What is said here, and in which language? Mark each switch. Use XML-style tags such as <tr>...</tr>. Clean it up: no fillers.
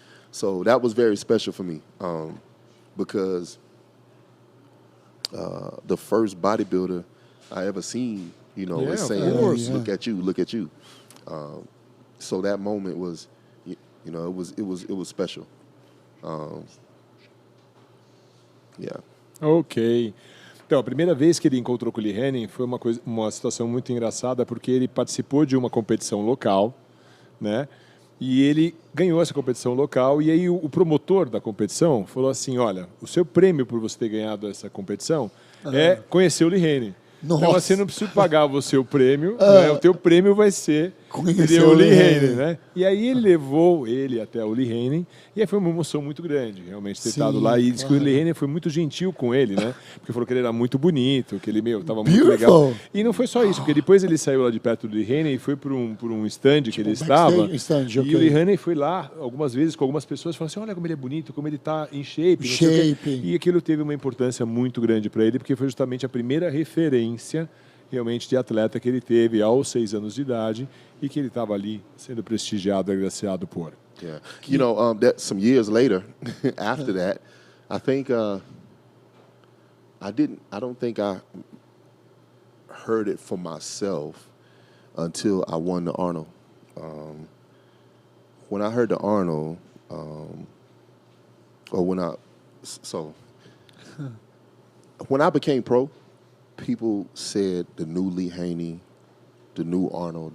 <en>So that was very special for me because the first bodybuilder I ever seen, is saying, look at you, look at you. So that moment was, it was special. Yeah. Ok.</en> <pt>Então, a primeira vez que ele encontrou com o Lee Haney foi uma situação muito engraçada, porque ele participou de uma competição local, né? E ele ganhou essa competição local, e aí o promotor da competição falou assim, olha, o seu prêmio por você ter ganhado essa competição é conhecer o Lee Haney. Nossa. Então, você não precisa pagar o seu prêmio, né? O teu prêmio vai ser conhecer o Lee Haney, né? E aí ele levou ele até o Lee Haney, e aí foi uma emoção muito grande, realmente, ter estado lá. E disse que o Lee Haney foi muito gentil com ele, né? Porque falou que ele era muito bonito, que ele, estava muito legal. E não foi só isso, porque depois ele saiu lá de perto do Lee Haney e foi por um stand que ele estava. E o Lee Haney foi lá algumas vezes com algumas pessoas e falou assim, olha como ele é bonito, como ele está em shape. E aquilo teve uma importância muito grande para ele, porque foi justamente a primeira referência realmente de atleta que ele teve aos 6 anos de idade e que ele estava ali sendo prestigiado e agraciado por.</pt> <en>Yeah. That some years later, after that, I think I don't think I heard it for myself until I won the Arnold. When I heard the Arnold, when I became pro, people said the new Lee Haney, the new Arnold.</en>